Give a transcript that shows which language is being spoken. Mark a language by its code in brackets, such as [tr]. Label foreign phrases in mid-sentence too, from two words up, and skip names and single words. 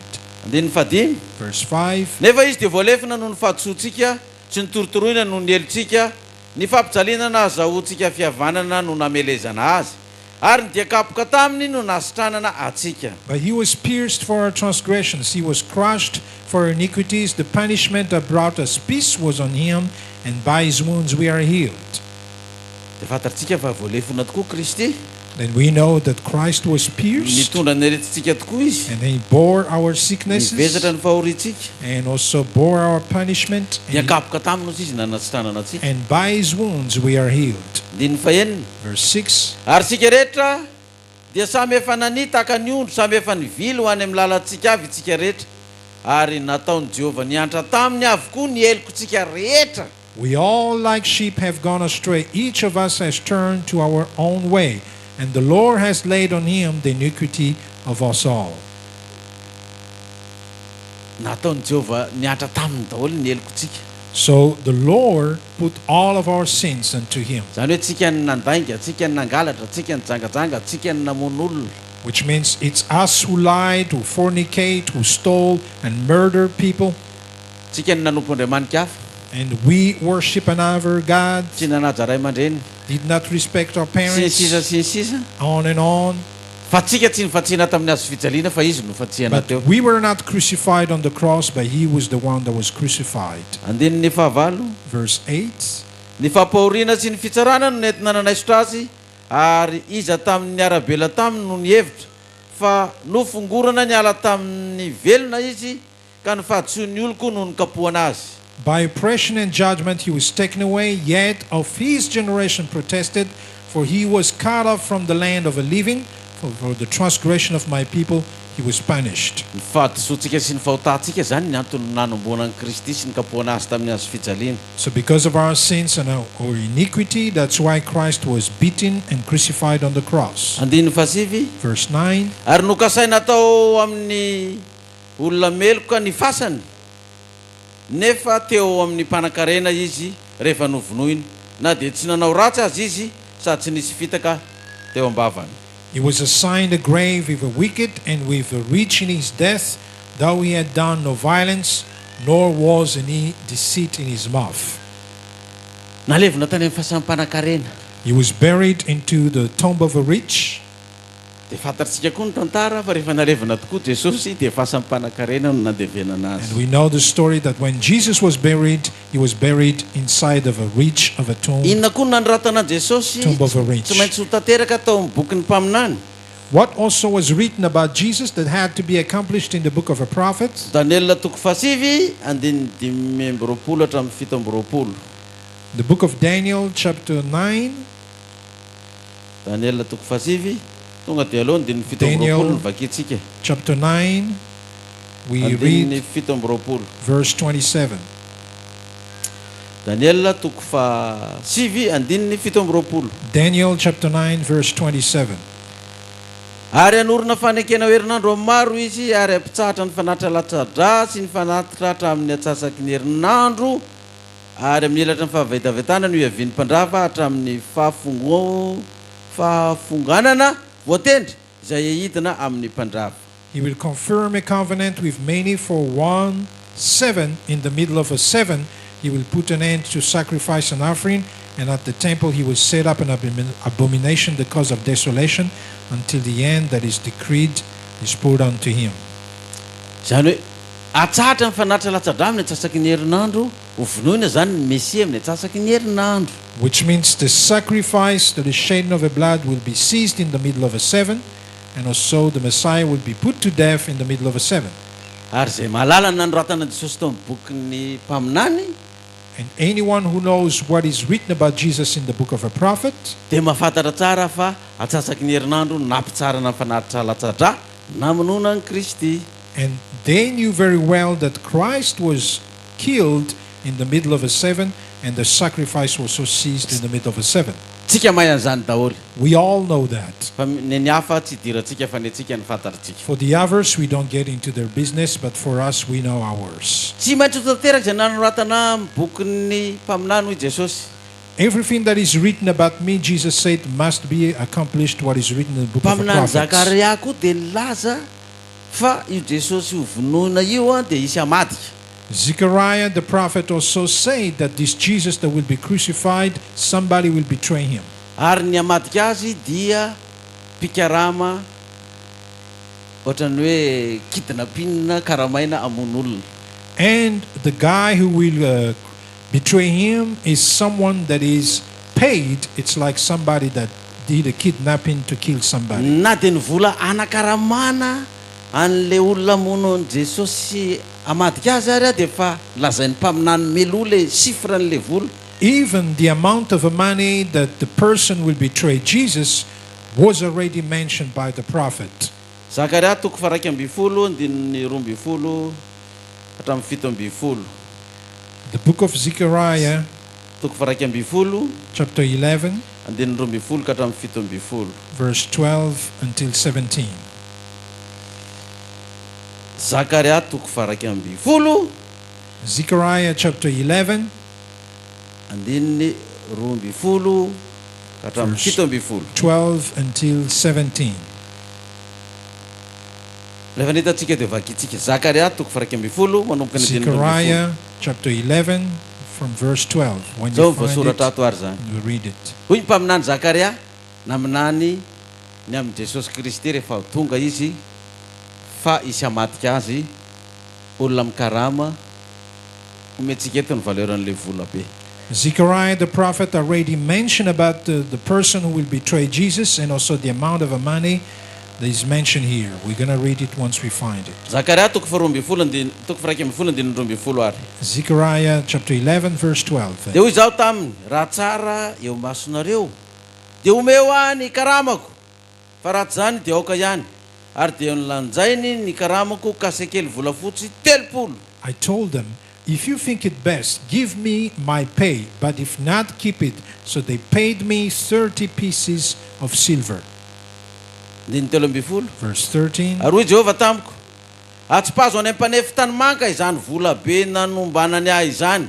[mg] Andininy fadimy. [en] Verse 5. [mg] Nefa izy dia voalefina noho ny fahadisoantsika sy ny torotoroina noho ny helontsika, ny fampijaliana na azahoantsika fihavanana no namelezana azy, ary ny diakapoka taminy no nasitranana atsika. [en] But he was pierced for our transgressions, he was crushed for our iniquities. The punishment that brought us peace was on him, and by his wounds we are healed. [mg] Dia fantatritsika fa voalefina tokoa Kristy. [en] Then we know that Christ was pierced, [mg] Nitondra ny aretintsika tokoa izy. [en] and he bore our sicknesses, [mg] Nivezatra ny fahorintsika. [en] and also bore our punishment, [mg] Diakapoka taminy izy nanasitranana atsika. [en] and by his wounds we are healed. [mg] Andininy fahenina. [en] Verse 6. [mg] Ary sika rehetra dia samy efa nani tahaka ny ondro, samy efa nivily ho any amin'ny lalantsika avy itsika rehetra, ary nataon'i Jehova niantra taminy avokoa ny helokontsika rehetra. [en] We all like sheep have gone astray, each of us has turned to our own way, and the Lord has laid on him the iniquity of us all. [mg] Nataon'i Jehova niantra taminy daholo ny helokontsika. [en] So the Lord put all of our sins unto him, [mg] Zany hoe tsika ny nandainga, tsika ny nangalatra, tsika ny jangajanga, tsika ny namono olona. [en] which means it's us who lied, who fornicate, who stole and murder people, [mg] Tsika ny nanompo Andriamanika hafa, [en] and we worship another God, [mg] tsy nanaja ray aman-dreny, [en] did not respect our [mg] sy ny [en] parents, [mg] sisa sy ny sisa. [en] on and on. [mg] Fa tsika tsy nifatsihana tamin'ny hazo fijaliana fa izy no fatsihana [en] But [mg] teo. [en] we were not crucified on the cross, but he was the one that was crucified. [mg] Andininy fahavalo. [en] Verse 8. [mg] Ny fampahoriana sy ny fitsarana no nentina nanaisotra azy, ary iza tamin'ny arabela taminy no nihevitra, fa nofongorana ny ala tamin'ny velona izy, ka ny fahadisoan'ny olo koa no nikapohana azy. [en] By oppression and judgment he was taken away, yet of his generation protested, for he was cut off from the land of the living. For the transgression of my people he was punished. [mg] Ny fahadisoantsika sy ny fahotantsika zany ny antony nanomboana ny Kristy sy ny kapohana azy tamin'ny hazo fijaliana. [en] So because of our sins and our iniquity, that's why Christ was beaten and crucified on the cross. [mg] Andininy fasivy. [en] Verse 9. [mg] Ary nokasaina tao amin'ny olona meloka ny fasany, nefa teo amin'ny mpanan-karena izy rehefa novonoina, na dia tsy nanao ratsy azy izy sady tsy nisy fitaka teo am-bavany. [en] He was assigned a grave with the wicked and with the rich in his death, though he had done no violence, nor was any deceit in his mouth. [mg] Nalevina tany amin'ny fahasampan-mpanan-karena. [en] He was buried into the tomb of the rich. [mg] Dia fantatritsika koa ny tantara fa rehefa nalevina tokoa Jesosy dia fahasampan-mpanan-karena no nandevenana [en] And [mg] azy. [en] we know the story that when Jesus was buried, he was buried inside of a rich of a tomb. [mg] Inona koa no nanoratana Jesosy [en] Tomb of a rich. [mg] tsy maintsy ho tanteraka tao amin'ny boky ny mpaminany. [en] What also was written about Jesus that had to be accomplished in the book of a prophet? [mg] Daniel toko fasivy andininy 5:20 hatramin'ny 7:20. [en] The book of Daniel chapter 9. [mg] Daniel toko fasivy tonga dia aloha andininy 7:20 [en] Daniel. [mg] ny vakitsika. [en] Chapter 9, we [mg] Andininy [en] read [mg] 7:20. [en] verse 27. [mg] Daniel toko fasivy andininy 7:20. [en] Daniel chapter 9 verse 27. Ary anorona fanekena ho herinandro maro izy, ary ampitsahatra ny fanatitra latsa-dra sy ny fanatitra hatramin'ny atsasaky ny herinandro, ary amin'ny elatra ny fahavetavetana no iavian'ny mpandrava hatramin'ny fahafonganana voatendry izay ahidina amin'ny mpandrava. He will confirm a covenant with many for 1/7. In the middle of a 7, he will put an end to sacrifice and offering, and at the temple he will set up an abomination, the cause of desolation, until the end that is decreed is poured unto him. [mg] Zany hoe atsatra ny fanatitra latsa-dra amin'ny atsasaky ny herinandro, ho vonoina zany ny Mesia amin'ny atsasaky ny herinandro. [en] Which means the sacrifice, the shedding of the blood, will be ceased in the middle of a 7, and also the Messiah will be put to death in the middle of a 7. [mg] Ary zay mahalala ny nanoratana Jesosy tao amin'ny bokin'ny mpaminany, [en] And anyone who knows what is written about Jesus in the book of a prophet [mg] dia mahafantatra tsara fa atsasaky ny herinandro nampitsarana ny fanatitra latsa-dra namonoana ny Kristy. [en] and they knew very well that Christ was killed in the middle of a 7, and the sacrifice was so ceased in the middle of a 7. [mg] Tsika mahay an'izany daholo. [en] We all know that. [mg] Fa ny hafa tsy idirantsika fa ny atsika ny fantatritsika. [en] For the others, we don't get into their business, but for us, we know ours. [mg] Tsy maintsy ho tanteraka izay nanoratana amin'ny bokin'ny mpaminany hoy Jesosy. [en] Everything that is written about me, Jesus said, must be accomplished what is written in the book of the [mg] Mpaminany [en] prophets. [mg] Zakaria koa dia nilaza fa io Jesosy ho vonoina io dia isy hamadika. [en] Zechariah the prophet also said that this Jesus that will be crucified, somebody will betray him. [mg] Ary ny hamadika azy dia mpikarama ohatrany hoe kidinapinina karamaina amon'olona. [en] And the guy who will betray him is someone that is paid. It's like somebody that did a kidnapping to kill somebody. [mg] Na dia ny vola anakaramana an'le olona mono an Jesosy hamadika azy ary dia efa lazain'ny mpaminany melo [fr] le chiffre [mg] n'le vola. [en] Even the amount of money that the person will betray Jesus was already mentioned by the prophet. [mg] Zakaria toko faraiky amby folo andininy roa amby folo hatramin'ny fito amby folo. [en] The book of Zechariah, [mg] Toko faraiky amby folo [en] chapter 11, [mg] andininy roa amby folo ka hatramin'ny fito amby folo. [en] verse 12 until 17. [mg] Zakaria toko faraiky amby folo [en] Zechariah chapter 11, [mg] andininy roa amby folo ka hatramin'ny [en] Verse [mg] fito amby folo. [en] 12 until 17. [mg] Rehefa nitatsika dia vakitsika Zakaria toko faraiky amby folo manomboka ny andininy roa amby folo. [en] Zechariah chapter 11 from verse 12. When [mg] Zao [en] you find [mg] voasoratra [en] it, [mg] ato ary zany. [en] you read it. [mg] Hoy ny mpaminany Zakaria naminany ny amin'ny Jesosy Kristy rehefa tonga izy fa isy hamadika azy olona mikarama ometsika eto ny valeran'le vola be. [en] Zechariah the prophet already mentioned about the person who will betray Jesus, and also the amount of money that is mentioned here. We're going to read it once we find it. [mg] Zakaria toko faroa amby folo toko faraiky amby folo andininy roa amby folo ary. [en] Zechariah chapter 11 verse 12. [mg] Dia hoy zaho taminy raha tsara eo masonareo dia omeo ahy ny karamako fa raha tsy zany dia aoka ihany ary dia nilanjainy ny karamako kasekely volafotsy 30. [en] I told them, if you think it best, give me my pay, but if not, keep it. So they paid me 30 pieces of silver. [mg] Andininy telo amby folo. [en] Verse 13. [mg] Ary hoy Jehovah tamiko, atsipazo any ampanefy tany manka izany vola be nanombanany ahy izany.